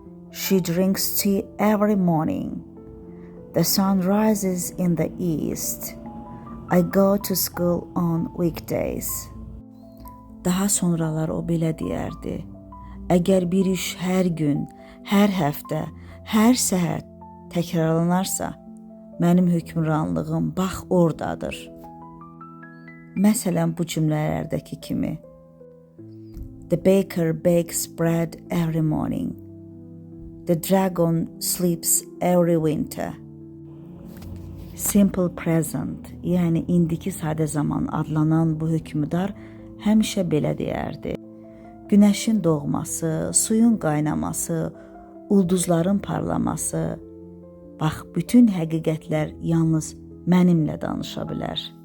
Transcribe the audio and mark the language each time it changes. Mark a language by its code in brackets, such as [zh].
[en] She drinks tea every morning. The sun rises in the east. I go to school on weekdays. [az] Daha sonralar o belə deyərdi. Əgər bir iş hər gün, hər həftə, hər səhər təkrarlanarsa, mənim hökmranlığım bax oradadır. Məsələn, bu cümlələrdəki kimi. [en] The baker bakes bread every morning. The dragon sleeps every winter. [az] Simple present, yəni indiki sadə zaman adlanan bu hökmdar həmişə belə deyərdi. Günəşin doğması, suyun qaynaması, ulduzların parlaması, bax, bütün həqiqətlər yalnız mənimlə danışa bilər.